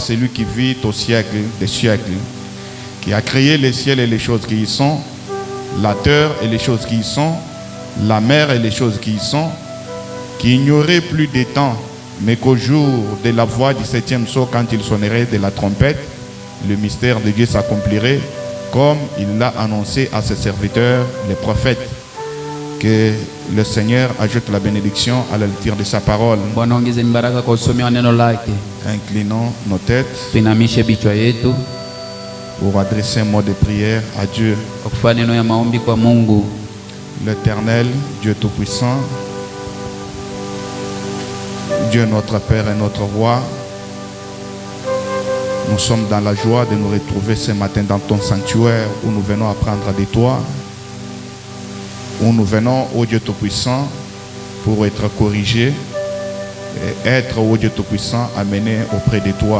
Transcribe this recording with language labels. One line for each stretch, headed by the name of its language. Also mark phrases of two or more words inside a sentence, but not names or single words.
French: celui qui vit au siècle des siècles, qui a créé les ciels et les choses qui y sont, la terre et les choses qui y sont, la mer et les choses qui y sont, qu'il n'y aurait plus de temps, mais qu'au jour de la voix du 7e sceau, quand il sonnerait de la trompette, le mystère de Dieu s'accomplirait, comme il l'a annoncé à ses serviteurs, les prophètes. Que le Seigneur ajoute la bénédiction à la lecture de sa parole.
Swahili: Bwana ongeze baraka kwa usomi wa neno lake.
French: Inclinons nos têtes
Swahili: Tuinamishe vichwa yetu
French: pour adresser un mot de prière à Dieu.
Swahili: kwa kufanya neno ya maombi kwa Mungu.
French: L'Éternel, Dieu Tout-Puissant, Dieu notre Père et notre Roi, nous sommes dans la joie de nous retrouver ce matin dans ton sanctuaire où nous venons apprendre de toi, où nous venons, ô Dieu Tout-Puissant, pour être corrigés et être, ô Dieu Tout-Puissant, amenés auprès de toi.